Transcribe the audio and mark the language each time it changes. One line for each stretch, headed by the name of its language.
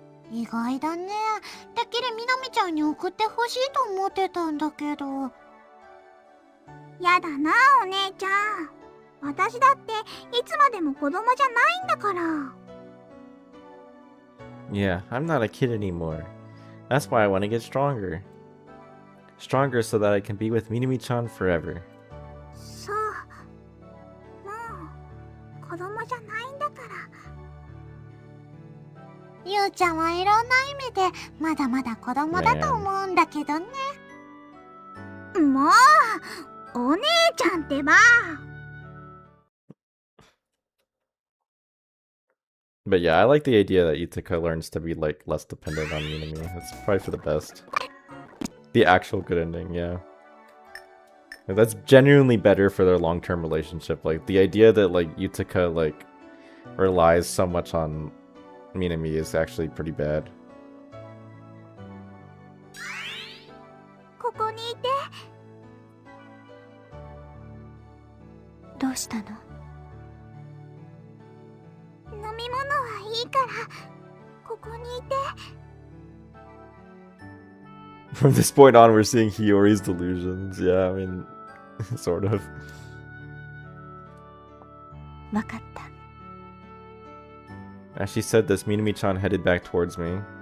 Japanese: 意外だね。てっきりみなみちゃんに送ってほしいと思ってたんだけど。やだな、お姉ちゃん。私だっていつまでも子供じゃないんだから。
English: Yeah, I'm not a kid anymore. That's why I want to get stronger. Stronger so that I can be with Minami-chan forever.
Japanese: そう。もう子供じゃないんだから。ゆうちゃんはいろんな意味でまだまだ子供だと思うんだけどね。もうお姉ちゃんってば。
English: But yeah, I like the idea that Yutaka learns to be like less dependent on Minami. That's probably for the best. The actual good ending, yeah. And that's genuinely better for their long-term relationship. Like the idea that like Yutaka like relies so much on Minami is actually pretty bad.
Japanese: ここにいて。どうしたの？飲み物はいいから、ここにいて。
English: From this point on, we're seeing Hiyori's delusions. Yeah, I mean, sort of.
Japanese: わかった。
English: As she said this, Minami-chan headed back towards me.